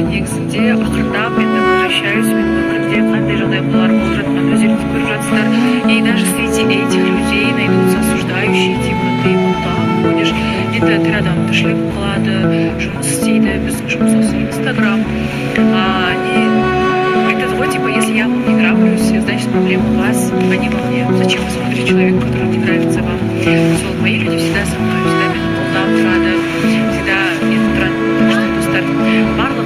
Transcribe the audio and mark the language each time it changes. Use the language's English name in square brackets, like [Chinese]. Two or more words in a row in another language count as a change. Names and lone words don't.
[Kazakh] Негізінде ақырындап енді возвращаюсь. Менің өмірімде қандай жағдайлар болып жатқанын өздеріңіз көріп жатсыздар. [Russian] И даже среди этих людей найдутся осуждающие, типа ты вот так ходишь, [Kazakh] енді тірі адам тіршілік қылады, жұмыс істейді, біздің жұмыс осы Инстаграм. [Russian] И это вот, типа, если я вам не нравлюсь, значит проблема у вас, а не во мне. Зачем вы смотрите человека, который не нравится вам? Вот, мои люди всегда со мной, всегда меня [Kazakh] қолдап тұрады, [Russian] всегда [Kazakh] нетіп тұрады. [Russian] Так что, достар,